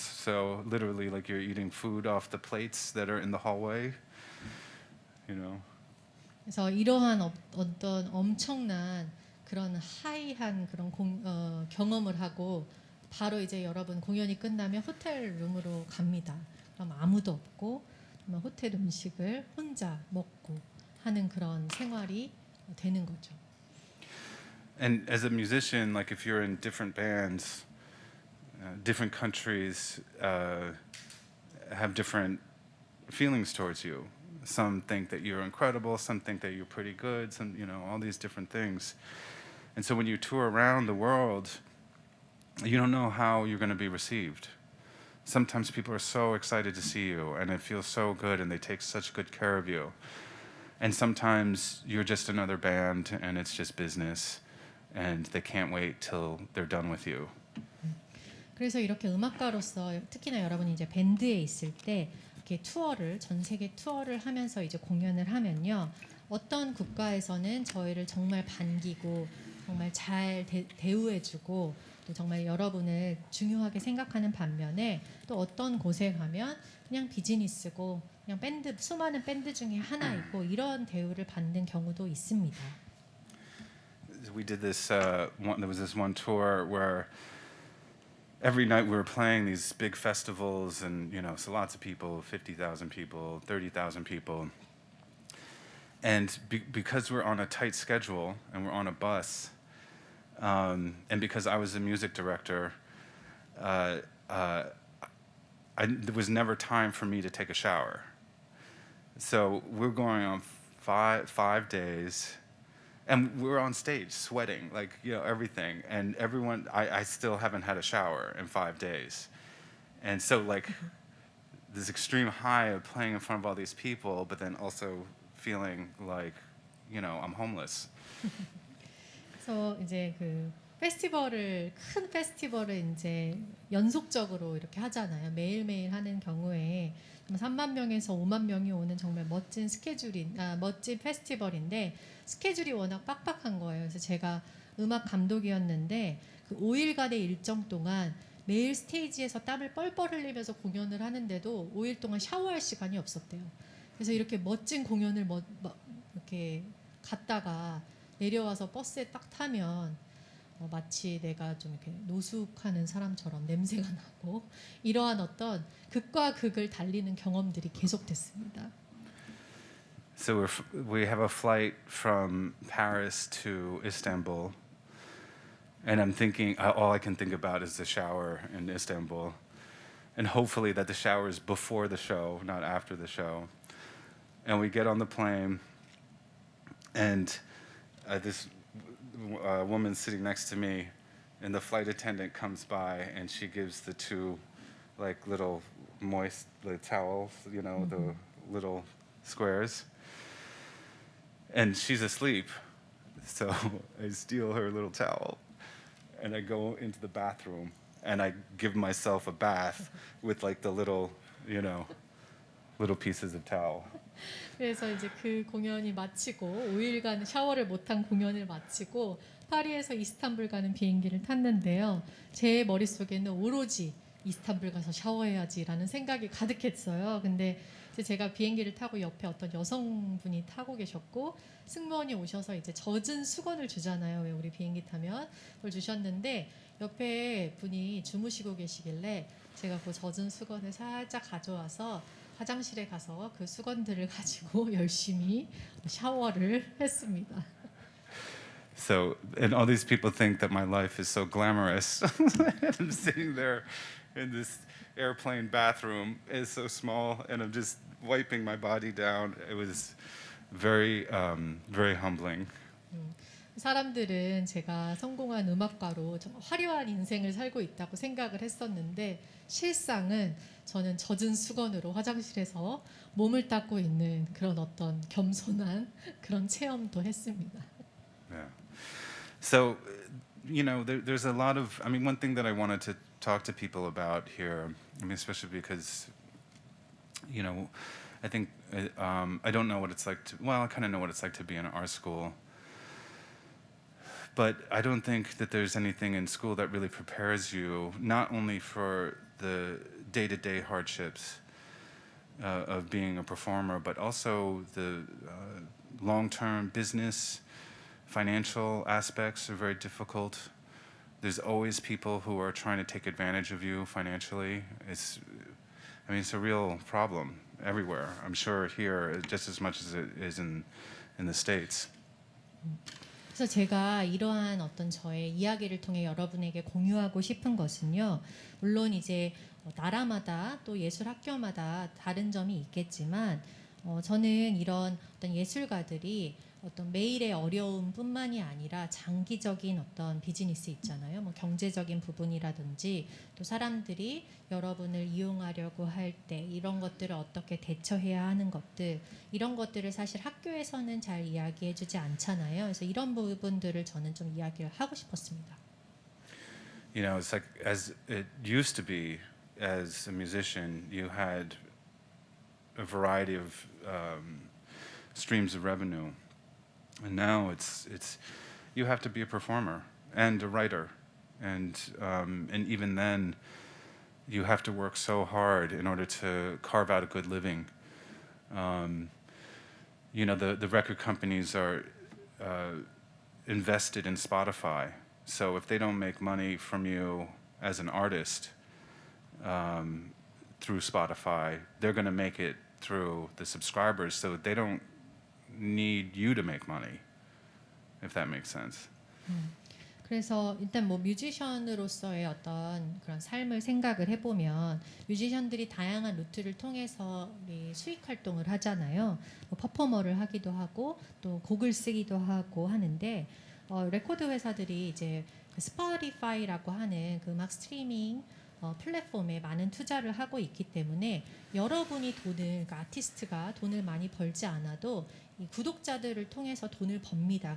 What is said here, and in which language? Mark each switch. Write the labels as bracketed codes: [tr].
[en] So literally, like, you're eating food off the plates that are in the hallway. [ko] 그래서 이러한 어떤 엄청난 그런 하이한 그런 경험을 하고 바로 이제 여러분 공연이 끝나면 호텔 룸으로 갑니다. 그럼 아무도 없고 호텔 음식을 혼자 먹고 하는 그런 생활이 되는 거죠. [en] And as a musician, like if you're in different bands, different countries have different feelings towards you. Some think that you're incredible, some think that you're pretty good, some, all these different things. And so when you tour around the world, you don't know how you're going to be received. Sometimes people are so excited to see you, and it feels so good, and they take such good care of you. And sometimes you're just another band, and it's just business, and they can't wait till they're done with you. [ko] 그래서 이렇게 음악가로서 특히나 여러분이 이제 밴드에 있을 때 이렇게 전 세계 투어를 하면서 이제 공연을 하면요, 어떤 국가에서는 저희를 정말 반기고 정말 잘 대우해주고 또 정말 여러분을 중요하게 생각하는 반면에, 또 어떤 곳에 가면 그냥 비즈니스고 그냥 수많은 밴드 중에 하나이고 이런 대우를 받는 경우도 있습니다. [en] We did this. There was this one tour where every night we were playing these big festivals, and so lots of people, 50,000 people, 30,000 people, And because we're on a tight schedule and we're on a bus, and because I was a music director, there was never time for me to take a shower. So we're going on five days, and we're on stage sweating, like, you know, everything. And everyone, I still haven't had a shower in 5 days. And so, like, this extreme high of playing in front of all these people, but then also feeling like, you know, I'm homeless. [ko] 그래서 이제 그 큰 페스티벌을 이제 연속적으로 이렇게 하잖아요. 매일매일 하는 경우에 3만 명에서 5만 명이 오는 정말 멋진 멋진 페스티벌인데 스케줄이 워낙 빡빡한 거예요. 그래서 제가 음악 감독이었는데 그 5일간의 일정 동안 매일 스테이지에서 땀을 뻘뻘 흘리면서 공연을 하는데도 5일 동안 샤워할 시간이 없었대요. 그래서 이렇게 멋진 공연을 이렇게 갔다가 내려와서 버스에 딱 타면 마치 내가 좀 이렇게 노숙하는 사람처럼 냄새가 나고 이러한 어떤 극과 극을 달리는 경험들이 계속됐습니다. [en] So we have a flight from Paris to Istanbul, and I'm thinking, all I can think about is the shower in Istanbul, and hopefully that the shower is before the show, not after the show. And we get on the plane, and this woman sitting next to me, and the flight attendant comes by, and she gives the two, like, little moist towels, you know, the little squares. And she's asleep, so I steal her little towel, and I go into the bathroom, and I give myself a bath with, like, the little, you know, little pieces of towel. [ko] 그래서 이제 그 공연이 마치고 5일간 샤워를 못한 공연을 마치고 파리에서 이스탄불 가는 비행기를 탔는데요. 제 머릿속에는 오로지 이스탄불 가서 샤워해야지라는 생각이 가득했어요. 근데 이제 제가 비행기를 타고 옆에 어떤 여성분이 타고 계셨고 승무원이 오셔서 이제 젖은 수건을 주잖아요. 왜 우리 비행기 타면 그걸 주셨는데 옆에 분이 주무시고 계시길래 제가 그 젖은 수건을 살짝 가져와서 화장실에 가서 그 수건들을 가지고 열심히 샤워를 했습니다. [en] So, and all these people think that my life is so glamorous. I'm sitting there in this airplane bathroom. It's so small, and I'm just wiping my body down. It was very, very humbling. [ko] 사람들은 제가 성공한 음악가로 정말 화려한 인생을 살고 있다고 생각을 했었는데 실상은 저는 젖은 수건으로 화장실에서 몸을 닦고 있는 그런 어떤 겸손한 그런 체험도 했습니다. [en] Yeah. So, you know, there's a lot of, I mean, one thing that I wanted to talk to people about here, I mean, especially because, you know, I think, I don't know what it's like to, well, I kind of know what it's like to be in an art school. But I don't think that there's anything in school that really prepares you, not only for the day-to-day hardships of being a performer, but also the long-term business, financial aspects are very difficult. There's always people who are trying to take advantage of you financially. It's a real problem everywhere. I'm sure here just as much as it is in the States. [ko] 그래서 제가 이러한 어떤 저의 이야기를 통해 여러분에게 공유하고 싶은 것은요. 물론 이제 나라마다 또 예술 학교마다 다른 점이 있겠지만 저는 이런 어떤 예술가들이 어떤 매일의 어려움뿐만이 아니라 장기적인 어떤 비즈니스 있잖아요. 뭐 경제적인 부분이라든지 또 사람들이 여러분을 이용하려고 할 때 이런 것들을 어떻게 대처해야 하는 것들 이런 것들을 사실 학교에서는 잘 이야기해주지 않잖아요. 그래서 이런 부분들을 저는 좀 이야기를 하고 싶었습니다. [en] You know, it's like as it used to be as a musician, you had a variety of streams of revenue. And now it's you have to be a performer and a writer, and even then, you have to work so hard in order to carve out a good living. You know, the record companies are invested in Spotify, so if they don't make money from you as an artist through Spotify, they're going to make it through the subscribers. So they don't need you to make money, if that makes sense. [ko] 그래서 일단 뭐 뮤지션으로서의 어떤 그런 삶을 생각을 해보면 뮤지션들이 다양한 루트를 통해서 우리 수익 활동을 하잖아요. 뭐 퍼포머를 하기도 하고 또 곡을 쓰기도 하고 하는데 레코드 회사들이 이제 그 스포티파이라고 하는 그 음악 스트리밍 플랫폼에 많은 투자를 하고 있기 때문에 여러분이 그러니까 아티스트가 돈을 많이 벌지 않아도 이 구독자들을 통해서 돈을 법니다.